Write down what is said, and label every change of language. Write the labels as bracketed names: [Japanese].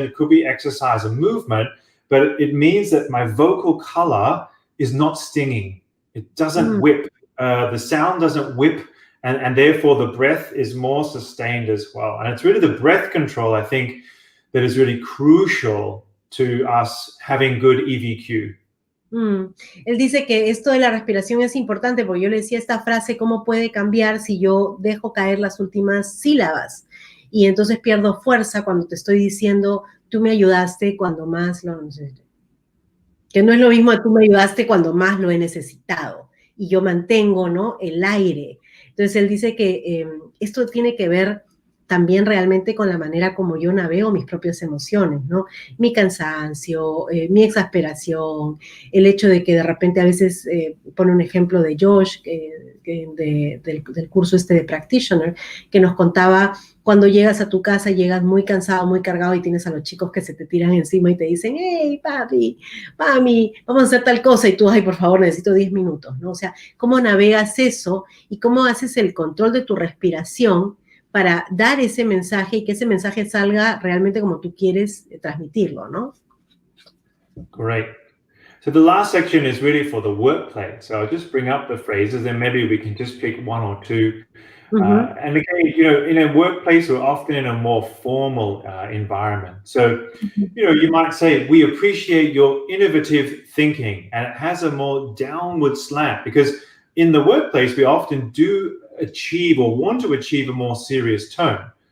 [English] It could be exercise and movement. But it means that my vocal color is not stinging. It doesn't whip. The sound doesn't whip. And therefore, the breath is more sustained as well. And it's really the breath control, I think, that is really crucial to us having good EVQ. [Spanish] Él dice que esto de la respiración es importante porque yo le decía esta frase, ¿cómo puede cambiar si yo dejo caer las últimas sílabas? Y entonces pierdo fuerza cuando te estoy diciendo, tú me ayudaste cuando más lo necesité. Que no es lo mismo de tú me ayudaste cuando más lo he necesitado. Y yo mantengo, ¿no?, el aire. Entonces él dice que esto tiene que ver también realmente con la manera como yo navego mis propias emociones, ¿no? Mi cansancio, mi exasperación, el hecho de que de repente a veces, pone un ejemplo de Josh, del curso de Practitioner, que nos contaba cuando llegas a tu casa, llegas muy cansado, muy cargado y tienes a los chicos que se te tiran encima y te dicen, hey, papi, mami, vamos a hacer tal cosa, y tú, ay, por favor, necesito 10 minutos, ¿no? O sea, ¿cómo navegas eso y cómo haces el control de tu respiración para dar ese mensaje y que ese mensaje salga realmente como tú quieres transmitirlo, ¿no? [English] Great. So the last section is really for the workplace. So I'll just bring up the phrases and maybe we can just pick one or two. And again, in a workplace, we're often in a more formal environment. So, you might say, we appreciate your innovative thinking, and it has a more downward slant because in the workplace, we often do achieve or want to achieve a more serious tone.